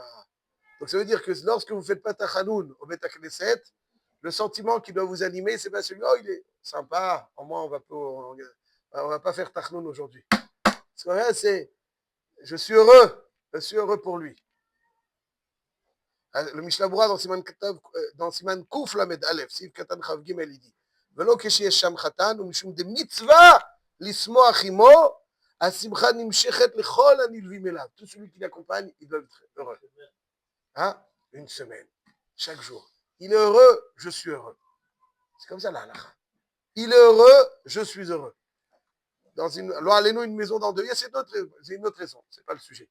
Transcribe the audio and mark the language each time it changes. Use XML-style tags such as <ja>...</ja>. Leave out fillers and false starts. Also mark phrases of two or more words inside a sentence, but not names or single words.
<fr>Donc ça veut dire que lorsque vous ne faites pas tachanoun au</fr> <he>בית כנסת,</he> <fr>le sentiment qui doit vous animer, c'est pas celui, oh, il est sympa, au moins on va pas faire tachanoun aujourd'hui. Ce qu'on a, c'est, je suis heureux pour lui.</fr> <he>Le Mishnah Berurah dans סימן קוף למד אלף, סעיף קטן כף גימל,</he> <fr>il dit</fr> <he>ולא כשיש שם חתן ומשום דמצווה לשמוח עמו, השמחה נמשכת לכל הנלווים אליו.</he> <fr>Tout celui qui l'accompagne, il doit être heureux. Hein? Une semaine, chaque jour. Il est heureux, je suis heureux. C'est comme ça la halakha. Il est heureux, je suis heureux. Dans une, alors allez-nous une maison d'endeuillé, c'est une autre raison, c'est pas le sujet.</fr>